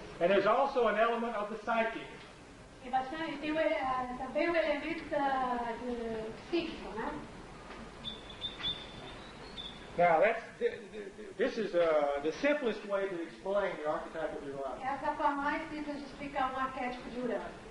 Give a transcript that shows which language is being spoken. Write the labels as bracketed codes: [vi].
[en] And there's also an element of the psyche. [pt] E bastante, tem também o elemento do psíquico, né? [en] Now, this is the simplest way to explain the archetype of Uranus. [pt] Essa é a forma mais simples de explicar um arquétipo de Urano.